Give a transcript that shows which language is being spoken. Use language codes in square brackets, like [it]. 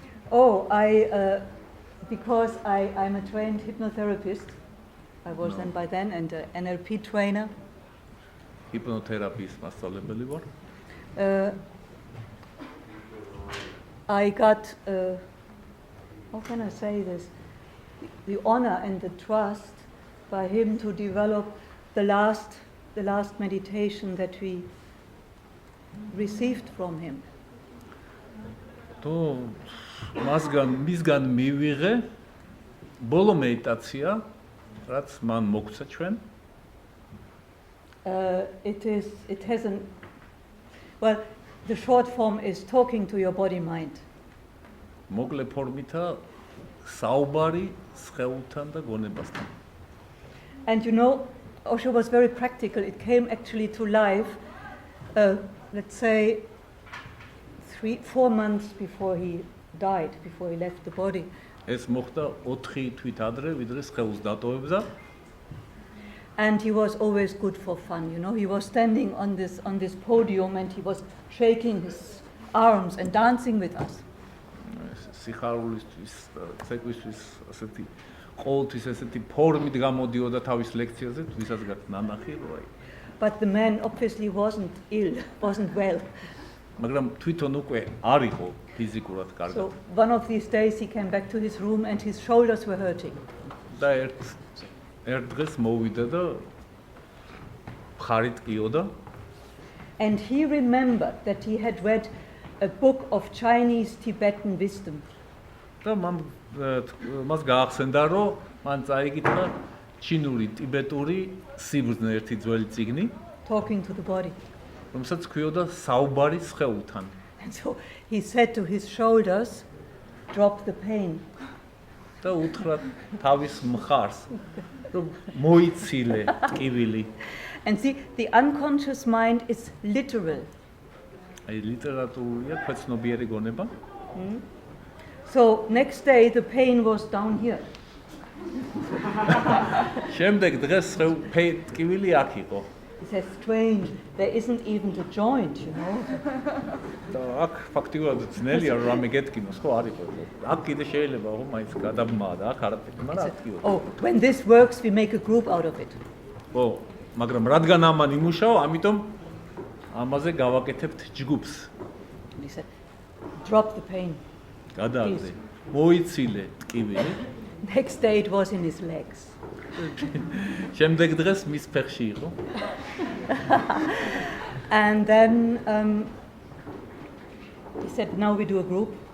[en] Oh, because I'm a trained hypnotherapist. I was then by then and an NLP trainer. [ka] ჰიპნოთერაპიის მასწავლებელი ვარ. [en] I got, how can I say this, the honor and the trust by him to develop the last meditation that we received from him. [ka] То მისგან მივიღე ბოლო მედიტაცია, რაც მან მოგცა ჩვენ. [en] It has an, well, the short form is talking to your body mind. [ka] მოკლე ფორმითა საუბარი სხეულთან და გონებასთან. [en] And you know, Osho was very practical. It came actually to life, let's say, 3-4 months before he died, before he left the body. [ka] ეს მოხდა 4 თვით ადრე, ვიდრე სხეულს დატოვებდა. [en] And he was always good for fun, you know. He was standing on this podium and he was shaking his arms and dancing with us. [ka] სიხარულისთვის, ცეკვისთვის ასეთი ყოველთვის ესეთი ფორმით გამოდიოდა თავის ლექციაზე, ვისაც გაქვს ნანახი, რო აი. [en] But the man obviously wasn't ill, wasn't well. [ka] მაგრამ თვითონ უკვე არ იყო ფიზიკურად კარგად. [en] So one of these days he came back to his room and his shoulders were hurting. [ka] და ერთ დღეს მოვიდა და მხარი ტკიოდა. [en] And he remembered that he had read a book of Chinese Tibetan wisdom. [ka] და მას გაახსენდა, რომ მან წაიკითხა ჩინური, ტიბეტური სიბრძნე ერთი ძველი წიგნი, [en] talking to the body. [ka] რომელსაც ქვიოდა საუბარი სხეულთან. [en] And so he said to his shoulders, drop the pain. [ka] და უთხრა თავის მხარს, რომ მოიცილე ტკივილი. [en] And see, the unconscious mind is literal. [ka] აი ლიტერატურულია ქვეცნობიერი გონება. [en] So next day the pain was down here. [ka] შემდეგ დღეს ტკივილი აქ იყო. [en] He says, strange, there isn't even the joint, you know. [ka] და აქ ფაქტიურად ძნელია რომ რამე გეტკინოს, ხო არ იყო. აქ კიდე შეიძლება რომ მაინც გადაბმაა და აქ არაფერი, მაგრამ აქ იყო. [en] Oh, when this works we make a group out of it. [ka] ო, მაგრამ რადგან ამან იმუშაო, ამიტომ ამაზე გავაკეთებთ ჯგუფს. [en] He said, drop the pain. [ka] გადააგდე. მოიცილე ტკივილი. [en] Next day it was in his legs. [ka] შემდეგ დღეს მის ფეხში იყო. [en] And then he said, now we do a group.